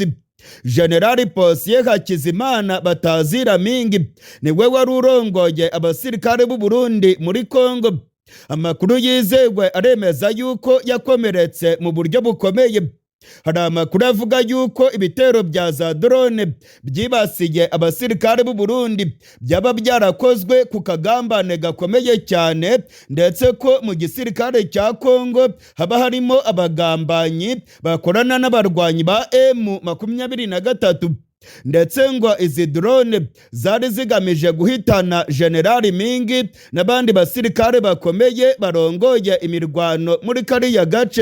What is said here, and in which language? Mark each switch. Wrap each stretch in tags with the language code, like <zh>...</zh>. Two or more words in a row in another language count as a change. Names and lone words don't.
<rw>General Posiyeri Hakizimana Batazira Mingi niwe wari urongoye abasirikare b'u Burundi muri Kongo. Amakuru yizewe aremeza yuko yakomeretse mu buryo bukomeye. Hari amakuru avuga yuko ibitero bya za drone byibasiye abasirikare b'u Burundi byaba byarakozwe ku kagambane gakomeye cyane, ndetse ko mu gisirikare cya Kongo haba harimo abagambanyi bakorana n'abarwanyi ba M23. Ndetse ngo izi drone zari zigamije guhitana General Mingi n'abandi basirikare bakomeye barongoye imirwano muri kariya gace.</rw>